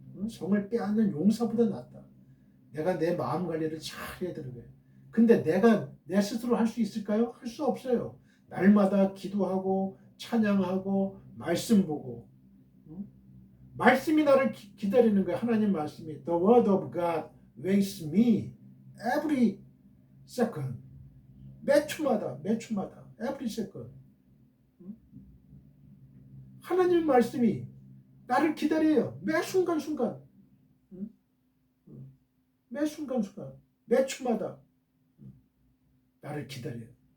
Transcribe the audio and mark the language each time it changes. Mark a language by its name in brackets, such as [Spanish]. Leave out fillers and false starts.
[Korean] 성을 빼앗는 용사보다 낫다. 내가 내 마음 관리를 잘 해야 되는 거예요. 근데 내가 내 스스로 할 수 있을까요? 할 수 없어요. 날마다 기도하고 찬양하고 말씀 보고 말씀이 나를 기다리는 거예요. 하나님 말씀이 [English] The word of God waits me every second. [Korean] 매 초마다 [English] every second. [Korean] 하나님 말씀이 나를 기다려요. 매 순간순간. 매 순간순간. 매 초마다 나를 기다려요.